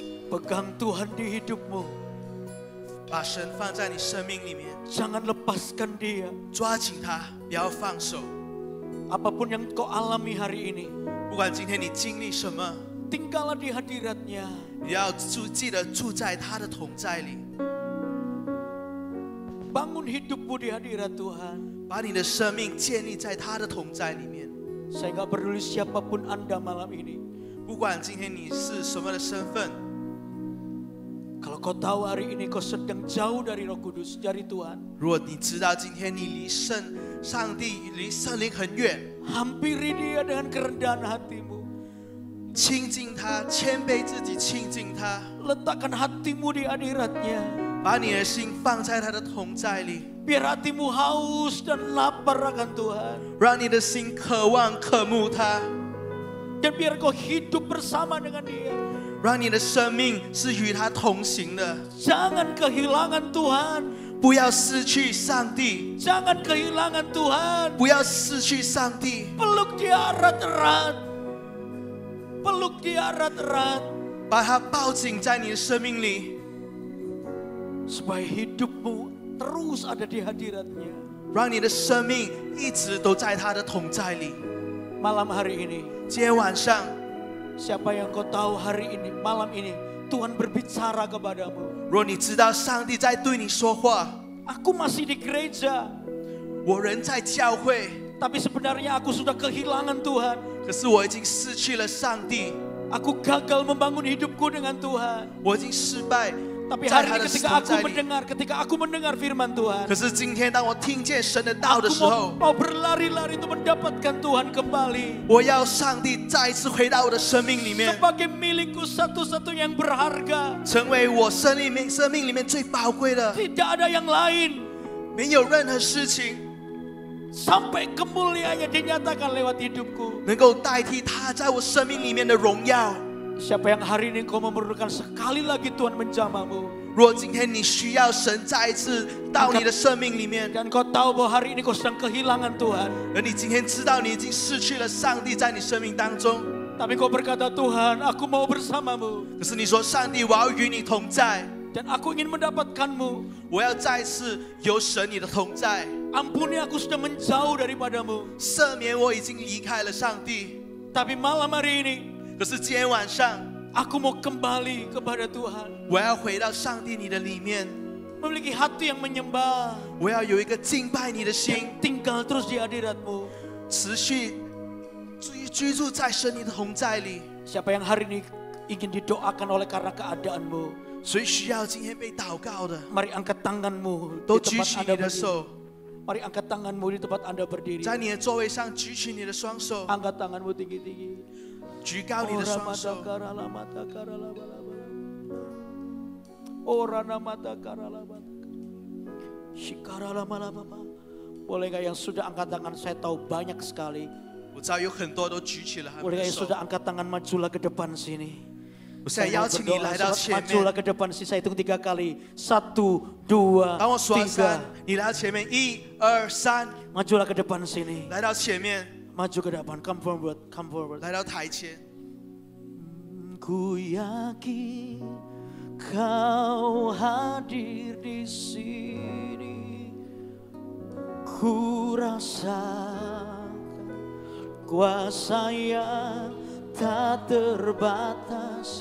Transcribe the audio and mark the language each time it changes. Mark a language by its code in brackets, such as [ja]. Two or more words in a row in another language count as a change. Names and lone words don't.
[id] Pegang Tuhan di hidupmu. [zh] 把神放在你生命里面， [id] Jangan lepaskan dia. [zh] 抓紧他，不要放手。 [id] Apapun yang kau alami hari ini, [zh] 不管今天你经历什么， [id] tinggallah di hadiratnya. [zh] 你要记得住在他的同在里， [id] Bangun hidupmu di hadirat Tuhan. [zh] 把你的生命建立在他的同在里面。 [id] Saya gak peduli siapapun Anda malam ini. [zh] 不管今天你是什么的身份， [id] Kalau kau tahu hari ini kau sedang jauh dari Roh Kudus, dari Tuhan, [zh] 如果你知道今天你离上帝、离圣灵很远， [id] hampiri dia dengan kerendahan hatimu. [zh] 亲近他，谦卑自己，亲近他， [id] Letakkan hatimu di hadiratnya. [zh] 把你的心放在他的同在里， [id] Biar hatimu haus dan lapar akan Tuhan. [zh] 让你的心渴望、渴慕他， [id] Dan biar kau hidup bersama dengan dia. [zh] 让你的生命是与他同行的。 [id] Jangan kehilangan Tuhan. [zh] 不要失去上帝， [id] Jangan kehilangan Tuhan. [zh] 不要失去上帝， [id] Peluk dia erat-erat. Peluk dia erat-erat. [zh] 把他抱紧在你的生命里， [id] Supaya hidupmu terus ada di hadiratnya. [zh] 让你的生命一直都在他的同在里。 [id] Malam hari ini, [zh] 今天晚上， [id] siapa yang kau tahu hari ini, malam ini, Tuhan berbicara kepadamu. [zh] 若你知道上帝在对你说话， [id] Aku masih di gereja, [zh] 我人在教会， [id] tapi sebenarnya aku sudah kehilangan Tuhan. [zh] 可是我已经失去了上帝， [id] Aku gagal membangun hidupku dengan Tuhan. [zh] 我已经失败 [id] Tapi [zh] 在 [id] hari [zh] 他 [id] ini [zh] 的 [id] ketika [zh] 同 [id] aku [zh] 在里。 [id] mendengar firman Tuhan, [zh] 可是今天当我听见神的道的 [id] aku [zh] 时候， [id] mau berlari-lari untuk mendapatkan Tuhan kembali. [zh] 我要上帝再一次回到我的生命里面， [id] Sebagai milikku satu-satu yang berharga. [zh] 成为我生命里面最宝贵的。 [id] Tidak ada yang lain. [zh] 没有任何事情 [id] Sampai kemuliaannya dinyatakan lewat hidupku. [zh] 能够代替他在我生命里面的荣耀。 [id] Siapa yang hari ini kau memerlukan sekali lagi Tuhan menjamamu. [zh] 若今天你需要神再一次到你的生命里面， [id] Dan kau tahu bahwa hari ini kau sedang kehilangan Tuhan. [zh] 而你今天知道你已经失去了上帝在你生命当中， [id] Tapi kau berkata, Tuhan, aku mau bersamamu. [zh] 可是你说上帝，我要与你同在， [id] Dan aku ingin mendapatkanmu. [zh] 我要再次有神你的同在， [id] Ampuni aku sudah menjauh daripadamu. [zh] 赦免我已经离开了上帝。 [id] Tapi malam hari ini, [zh] 可是今天晚上， [id] aku mau kembali kepada Tuhan. [zh] 我要回到上帝你的里面， [id] Memiliki hati yang menyembah. [zh] 我要有一个敬拜你的心， [id] Tinggal terus di hadiratmu. [zh] 持续居住在神你的同在里。 [id] Siapa yang hari ini ingin didoakan oleh karena keadaanmu, [zh] 谁需要今天被祷告的， [id] mari angkat tanganmu [zh] 都 [id] di [zh] 举 [id] tempat [zh] 起 [id] Anda [zh] 你的 [id] berdiri. [zh] 手， [id] Mari angkat tanganmu di tempat Anda berdiri. [zh] 在你的座位上举起你的双手， [id] Angkat tanganmu tinggi-tinggi. [zh] 举高你的双手。 [id] Boleh gak yang sudah angkat tangan? Saya tahu banyak sekali. [zh] 我知道有很多都举起了他们 [id] Boleh [zh] 的 [id] gak yang [zh] 手。 [id] sudah angkat tangan? Majulah ke depan sini. [zh] 我现在邀请你来到前 [id] Majulah [zh] 面。 [id] ke depan sini. Saya hitung 3 kali. 1, 2, [zh] 当我数到3 [id] 3. [zh] 你来到前面，1、2、3， [id] Majulah ke depan sini. [zh] 来到前面， [id] Maju ke depan. [en] Come forward. Come forward. [zh] 来到台前。 [id] Ku yakin kau hadir di sini. Ku rasakan kuasa yang tak terbatas.